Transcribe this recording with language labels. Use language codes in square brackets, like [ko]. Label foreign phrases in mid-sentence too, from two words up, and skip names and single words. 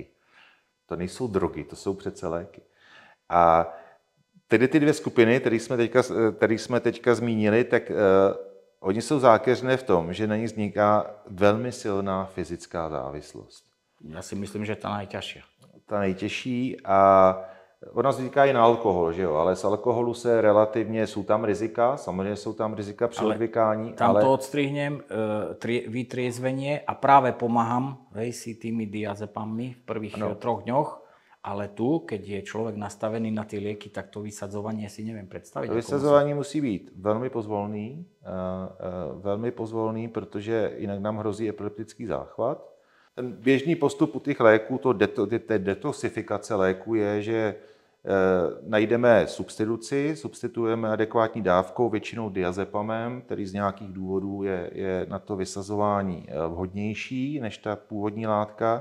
[cs] To nejsou drogy, to jsou přece léky. A tedy ty dvě skupiny, které jsme teďka zmínili, tak oni jsou zákeřné v tom, že na nich vzniká velmi silná fyzická závislost. Já si myslím, že ta nejtěžší. Ta nejtěžší a ona vzniká i na alkohol, že jo? Ale z alkoholu se relativně, jsou tam rizika, samozřejmě jsou tam rizika při odvykání. [sk] Tam to odstrihnem, vytriezvenie a práve pomáham si tými diazepami v prvých 3 dňoch, ale tu, keď je človek nastavený na ty lieky, tak to vysadzovanie si neviem predstaviť. [cs] Vysadzování musí být velmi pozvolný, protože jinak nám hrozí epileptický záchvat. Ten běžný postup u těch léků, té detoxifikace léků je, že najdeme substituujeme adekvátní dávkou, většinou diazepamem, který z nějakých důvodů je na to vysazování vhodnější než ta původní látka.